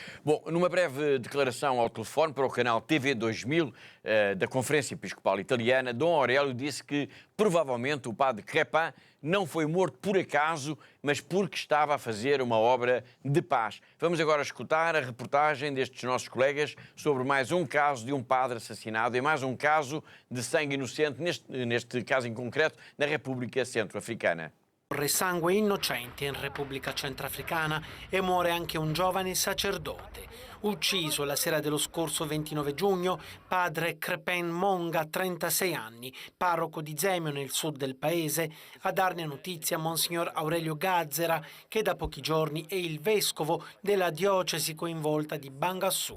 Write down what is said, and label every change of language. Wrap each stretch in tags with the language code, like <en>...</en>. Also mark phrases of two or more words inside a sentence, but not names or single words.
<pt>Bom, numa breve declaração ao telefone para o canal TV 2000 da Conferência Episcopal Italiana, Dom Aurélio disse que provavelmente o padre Crépin não foi morto por acaso, mas porque estava a fazer uma obra de paz. Vamos agora escutar a reportagem destes nossos colegas sobre mais um caso de um padre assassinado e mais um caso de sangue inocente, neste caso em concreto, na República Centro-Africana.</pt> <it>Corre sangue innocente in Repubblica Centrafricana e muore anche un giovane sacerdote. Ucciso la sera dello scorso 29 giugno, padre Crépin Monga, 36 anni, parroco di Zémio nel sud del paese, a darne notizia Monsignor Aurelio Gazzera, che da pochi giorni è il vescovo della diocesi coinvolta di Bangassou.</it>